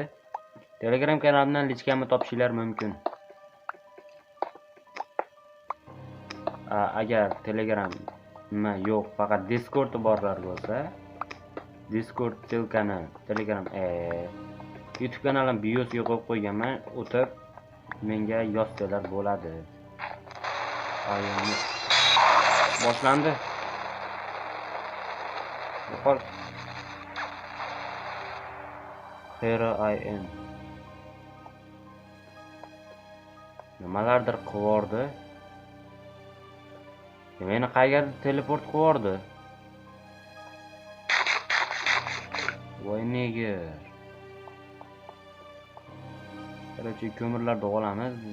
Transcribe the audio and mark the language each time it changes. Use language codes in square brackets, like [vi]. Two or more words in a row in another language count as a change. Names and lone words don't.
[uz] Telegram kanalimdan lichkamni topishingiz mumkin. Agar Telegram yo'q, faqat Discord borlar bo'lsa, Discord ссылканы Telegram YouTube kanalim biosiga qo'yib qo'yganman. O'tib menga yozsalar bo'ladi. Boshlandi. Yo'qol. [en] Here I am. [uz] Nimalardir qivordi. Meni qayerga teleport qivordi. Voy nega? Qarachi ko'mirlarni olamiz.